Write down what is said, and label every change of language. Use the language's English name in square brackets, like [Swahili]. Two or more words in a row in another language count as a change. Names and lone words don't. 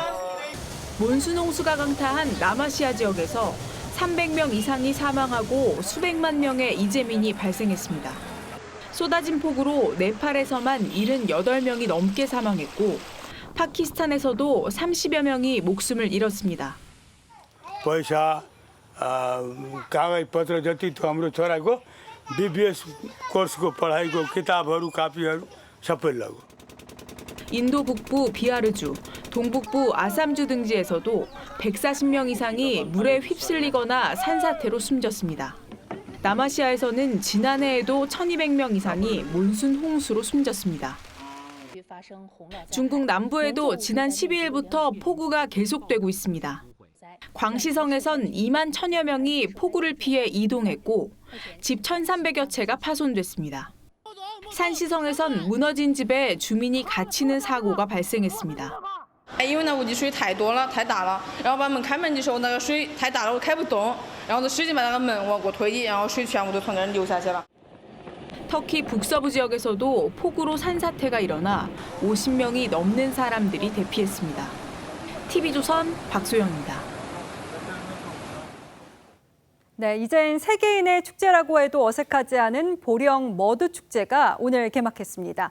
[Korean] 몬순 홍수가 강타한 남아시아 지역에서 300명 이상이 사망하고 수백만 명의 이재민이 발생했습니다. 쏟아진 폭우로 네팔에서만 78명이 넘게 사망했고 파키스탄에서도 30여 명이 목숨을 잃었습니다. [Nepali] पैसा कागजपत्र जति थियो हाम्रो छोराको BBS कोर्सको पढाइको किताबहरू कापीहरू सबै लगो. [Korean] 인도 북부 비하르주, 동북부 아삼주 등지에서도 140명 이상이 물에 휩쓸리거나 산사태로 숨졌습니다. 남아시아에서는 지난해에도 1,200명 이상이 몬순 홍수로 숨졌습니다. 중국 남부에도 지난 12일부터 폭우가 계속되고 있습니다. 광시성에선 2만 1,000여 명이 폭우를 피해 이동했고 집 1,300여 채가 파손됐습니다. 산시성에선 무너진 집에 주민이 갇히는 사고가 발생했습니다. [Chinese] 因为呢，我的水太多了，太大了，然后把门开门的时候，那个水太大了，我开不动，然后就使劲把那个门往过推，然后水全部都从那儿流下去了。 [Korean] 터키 북서부 지역에서도 폭우로 산사태가 일어나 50명이 넘는 사람들이 대피했습니다. TV조선 박소영입니다. 네, 이젠 세계인의 축제라고 해도 어색하지 않은 보령 머드 축제가 오늘 개막했습니다.